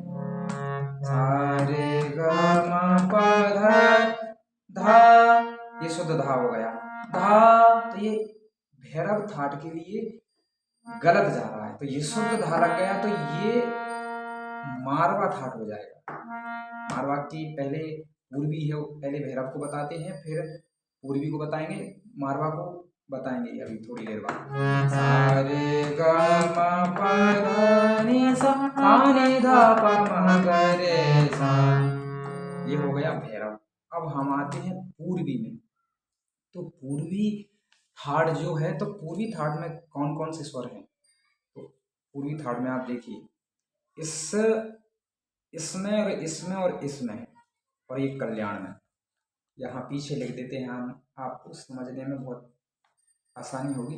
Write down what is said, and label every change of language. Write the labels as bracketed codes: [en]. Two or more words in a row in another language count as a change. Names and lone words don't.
[hi] सा रे ग म प ध, ये शुद्ध धा हो गया, धा, तो ये भैरव थाट के लिए गलत जा रहा है, तो ये शुद्ध धा लग गया, तो ये मारवा थाट हो जाएगा। मारवा की पहले पूर्वी है, पहले भैरव को बताते हैं, फिर पूर्वी को बताएंगे, मारवा को बताएंगे अभी थोड़ी देर बाद। सा रे ग म प ध नि सा नि ध प म ग रे सा, ये हो गया भैरव। अब हम आते हैं पूर्वी में। तो पूर्वी थाट जो है, तो पूर्वी थाट में कौन कौन से स्वर हैं? तो पूर्वी थाट में आप देखिए, इसमें और इसमें और इसमें और एक कल्याण में, यहाँ पीछे लिख देते हैं हम, आपको समझने में बहुत आसानी होगी।